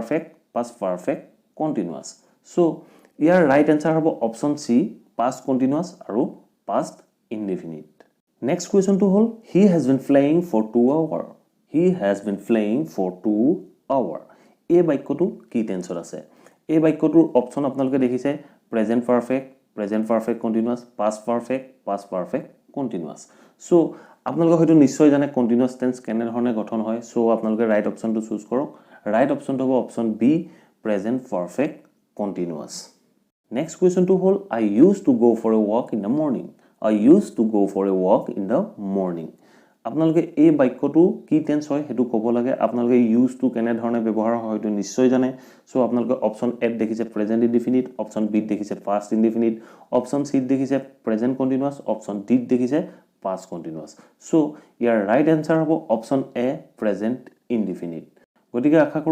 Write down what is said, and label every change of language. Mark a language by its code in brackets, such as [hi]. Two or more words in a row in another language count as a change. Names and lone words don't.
[en] perfect continuous so [as] ইয়াৰ [en] right answer [as] হ'ব [en] option C past continuous [as] আৰু [en] past indefinite next question [as] হ'ল [en] he has been playing for 2 hours he has been playing for 2 hours [as] এই বাক্যটো কি টেন্সত আছে এই বাক্যটোৰ অপশ্যন আপোনালোকে দেখিছে [en] present perfect continuous past perfect continuous so [as] আপোনালোকে হয়তো নিশ্চয় জানে [en] continuous tense [as] কেনে ধৰণে গঠন হয় সো আপোনালোকে [en] right option choose [as] কৰক [en] right option [as] হ'ব [en] option B present perfect continuous next question [as] হ'ল [en] I used to go for a walk in the morning I used to go for a walk in the morning [as] আপোনালোকে এই বাক্যটো কি টেন্স হয় হেতু ক'ব লাগে আপোনালোকে [en] use to [as] কেনে ধৰণে ব্যৱহাৰ হয় হয়তো নিশ্চয় জানে সো আপোনালোকে [en] option A [as] দেখিছে [en] present indefinite option B [as] দেখিছে [en] past indefinite option C [as] দেখিছে [en] present continuous option D [as] দেখিছে [en] past continuous so [as] ইয়াৰ [en] right answer [as] হ'ব [en] option A present indefinite [as] গতিকে আশা কৰোঁ